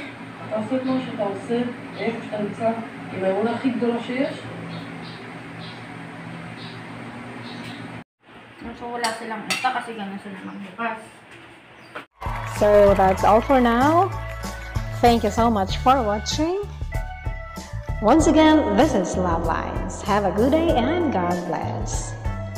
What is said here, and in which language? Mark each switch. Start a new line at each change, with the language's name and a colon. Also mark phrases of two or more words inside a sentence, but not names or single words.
Hebrew: תעשה כמו שתעשה, איפה שאתה נמצא, עם האמונה הכי גדולה שיש.
Filipino: So, wala silang utak kasi gano'n sila magbukas.
English: So that's all for now. Thank you so much for watching. Once again, this is Love Lines. Have a good day and God bless.